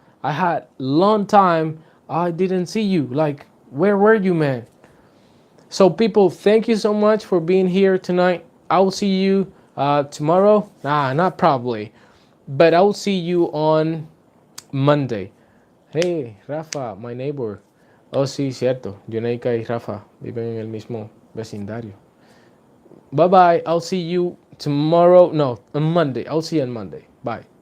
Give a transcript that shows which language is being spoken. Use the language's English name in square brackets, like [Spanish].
[English] I had long time I didn't see you. Like, where were you, man? So people, thank you so much for being here tonight. I will see you tomorrow. Nah, not probably, but I will see you on Monday. Hey, Rafa, my neighbor. [Spanish] Oh, sí, cierto. Yuneika y Rafa viven en el mismo vecindario. [English] Bye bye. I'll see you tomorrow. No, on Monday. I'll see you on Monday. Bye.